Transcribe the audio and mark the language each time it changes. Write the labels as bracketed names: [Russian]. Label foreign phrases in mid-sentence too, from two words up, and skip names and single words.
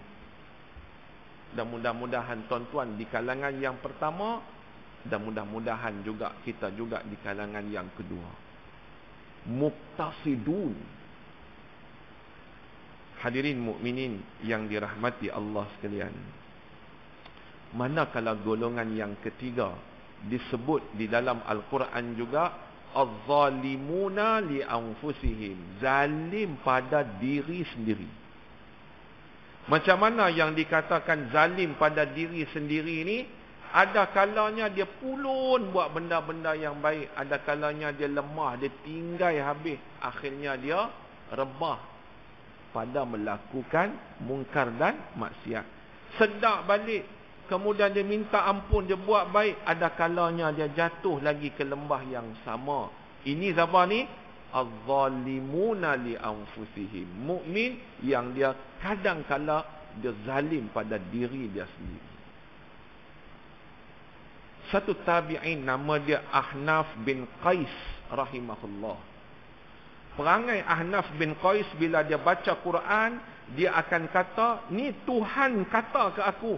[Malay] Dan mudah-mudahan tuan-tuan di kalangan yang pertama, dan mudah-mudahan juga kita juga di kalangan yang kedua. Muqtasidun. Hadirin mukminin yang dirahmati Allah sekalian. Manakala golongan yang ketiga disebut di dalam Al-Quran juga, [Arabic] الظالمون لأنفسهم, [Malay] zalim pada diri sendiri. Macam mana yang dikatakan zalim pada diri sendiri ni? Ada kalanya dia pulun buat benda-benda yang baik, ada kalanya dia lemah, dia tinggai habis, akhirnya dia rebah pada melakukan mungkar dan maksiat. Sedar balik, kemudian dia minta ampun, dia buat baik, ada kalanya dia jatuh lagi ke lembah yang sama. Ini siapa ni? [Arabic] الظالمون لأنفسهم. [Malay] Mukmin yang dia kadang-kala dia zalim pada diri dia sendiri. Satu tabi'in nama dia Ahnaf bin Qais rahimahullah. Perangai Ahnaf bin Qais bila dia baca Quran, dia akan kata, ni Tuhan kata ke aku.